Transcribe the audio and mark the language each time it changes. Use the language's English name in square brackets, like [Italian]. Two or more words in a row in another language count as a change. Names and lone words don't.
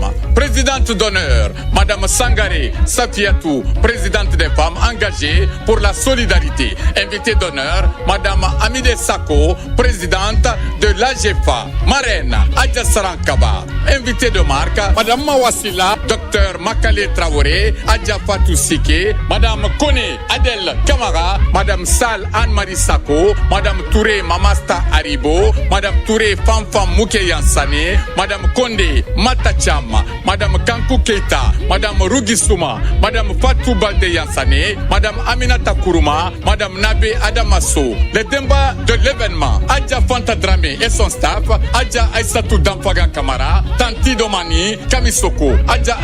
[French] Présidente d'honneur, Madame Sangaré Safiatou, présidente des femmes engagées pour la solidarité. Invitée d'honneur, Madame Amide Sako, présidente de l'AGFA. Marraine, Adja Sarankaba. Invitée de marque, Madame Mawasila, Docteur Makale Traoré, Adja Fatou Sike, Madame Kone Adel Kamara, Madame Sal Anne-Marie Sako, Madame Touré Mamasta Haribo, Madame Touré Famfam Mouke Yansane, Madame Konde Matacham, Madame Kankou Keita, Madame Rugisuma, Madame Fatou Balde Yansane, Madame Aminata Kourouma, Madame Nabe Adamasso. Les débats de l'événement, Adja Fanta Dramé et son staff, Adja Aïssatou Dampaga Kamara, Tanti Domani Kamisoko, Adja